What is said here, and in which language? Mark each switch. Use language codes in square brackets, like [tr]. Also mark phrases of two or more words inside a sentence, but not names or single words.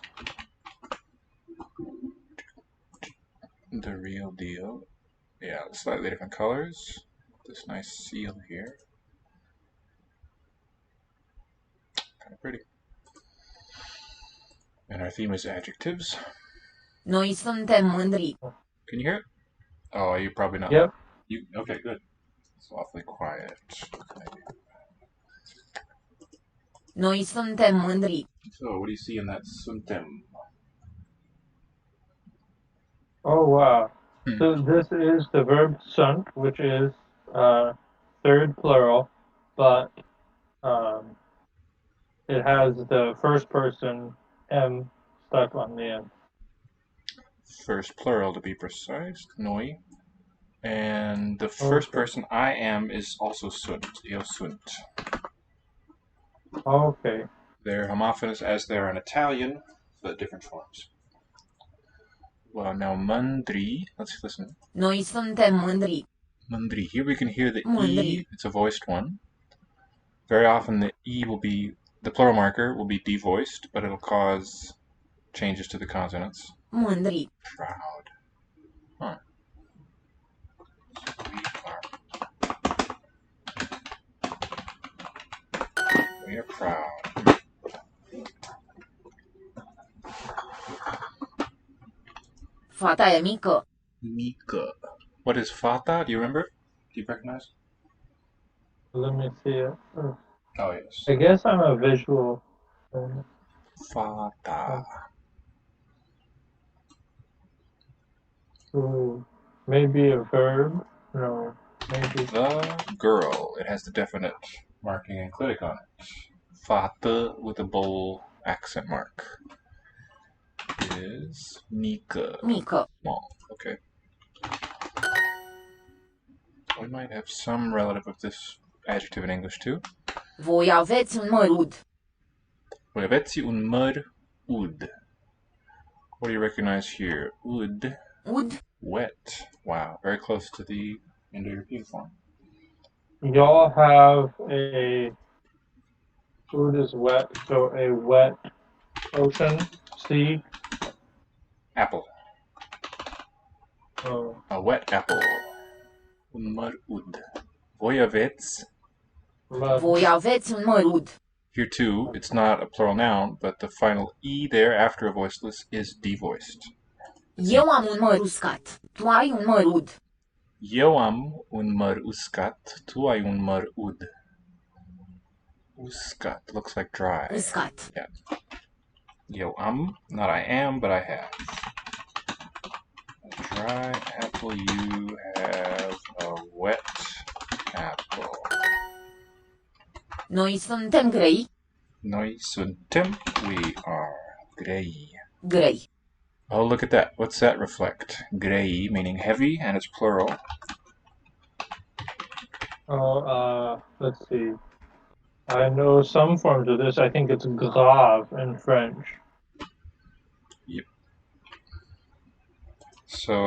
[en] The real deal. Yeah, slightly different colors. This nice seal here. Kind of pretty. And our theme is adjectives. [ro] Noi suntem mândri. [en] Can you hear it? Oh, you're probably not. Yep. Okay, good. It's awfully quiet. [ro] Noi suntem mândri. [en] So, what do you see in that suntem? Oh wow. So this is the verb sunt, which is third plural, but it has the first person M stuck on the end. First plural to be precise, noi. And the first person I am is also sunt, [ro] io sunt. [en] Okay. They're homophonous as they are in Italian, but different forms. Well, now mândri, let's listen. [ro] Noi suntem mândri. Mândri. [en] Here we can hear the [ro] Mândri. [en] E, it's a voiced one. Very often the E will be, the plural marker will be devoiced, but it'll cause changes to the consonants. [ro] Mândri. [en] Proud. Huh. We are proud. [ro] Fata e mică. Mică. [en] What is fata? Do you remember? Do you recognize? Let me see it. Oh, yes. I guess I'm a visual. [ro] Fata. [en] So maybe a verb? No. Maybe. The girl. It has the definite marking and clitic on it. Fata with a bold accent mark. Is mică. [ro] Mică. [en] Small. Okay. We might have some relative of this adjective in English too. [ro] Voi aveți un mărud. Voi aveți un măr ud. [en] What do you recognize here? [ro] Ud. Ud. [en] Wet. Wow, very close to the Indo-European form. Y'all have a food is wet, so a wet ocean, sea. Apple. Oh. A wet apple. [ro] Un măr ud. Voi aveți. Voi aveți un mărud. [en] Here too, it's not a plural noun, but the final E there after a voiceless is devoiced. [ro] Eu am un măr uscat. Tu ai un mărud. Eu am un măr uscat, tu ai un măr ud. [en] Uscat looks like dry. [ro] Uscat. Yeah. Eu am, [en] not I am, but I have. A dry apple, you have a wet apple. [ro] Noi suntem grei. Noi suntem, [en] we are [ro] grei. Grei. [en] Oh, look at that. What's that reflect? Grei, meaning heavy, and it's plural. Let's see. I know some forms of this. I think it's grave in French. Yep. So